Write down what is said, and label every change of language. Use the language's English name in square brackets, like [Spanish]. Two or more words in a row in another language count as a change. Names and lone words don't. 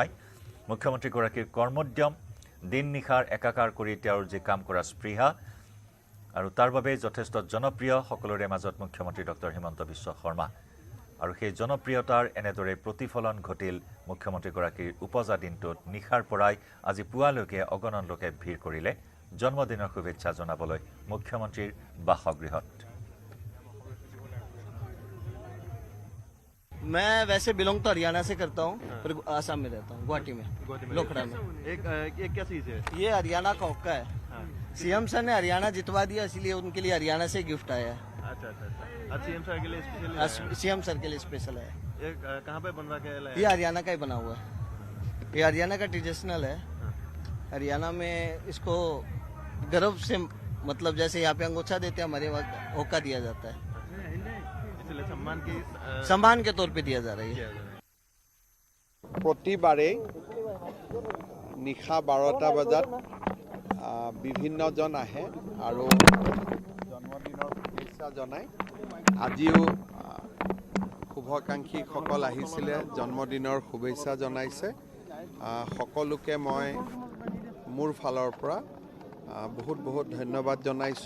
[Assamese] মুখ্যমন্ত্ৰীগৰাকীৰ কৰ্মোদ্যম, দিন নিশাৰ একাকাৰ কৰি তেওঁৰ যি কাম কৰা স্পৃহা আৰু তাৰ বাবে যথেষ্ট জনপ্ৰিয় সকলোৰে মাজত মুখ্যমন্ত্ৰী ডক্টৰ হিমন্ত বিশ্ব শৰ্মা। আৰু সেই জনপ্ৰিয়তাৰ এনেদৰে প্ৰতিফলন ঘটিল মুখ্যমন্ত্ৰীগৰাকীৰ উপজা দিনটোত। নিশাৰ পৰাই আজি পুৱালৈকে অগণন লোকে ভিৰ কৰিলে জন্মদিনৰ শুভেচ্ছা জনাবলৈ মুখ্যমন্ত্ৰীৰ বাসগৃহত। [Hindi] मैं वैसे बिलोंग तो हरियाणा से करता हूँ, पर आसाम में रहता हूँ, गुवाहाटी में, लोखड़ा में। एक क्या चीज है? ये हरियाणा का हुक्का है। [English] CM sir [Hindi] ने हरियाणा जितवा दिया, इसलिए उनके लिए हरियाणा से गिफ्ट आया है। अच्छा। आज [English] CM sir [Hindi] के लिए स्पेशल है? [English] CM sir [Hindi] के लिए स्पेशल है। ये कहाँ पे बनवा के लाया? ये हरियाणा का ही बना हुआ है। ये हरियाणा का ट्रेडिशनल है। हरियाणा में इसको गर्व से, मतलब जैसे यहाँ पे अंगूठा देते हैं, हमारे वहाँ हुक्का दिया जाता है। सम्मान के तौर पे दिया जा रही है। [Assamese] প্ৰতিবাৰে নিশা 12টা বজাত বিভিন্নজন আহে আৰু জন্মদিনৰ শুভেচ্ছা জনায়। আজিও শুভাকাংক্ষীসকল আহিছিলে, জন্মদিনৰ শুভেচ্ছা জনাইছে। সকলোকে মই মোৰ ফালৰ পৰা বহুত বহুত ধন্যবাদ জনাইছোঁ।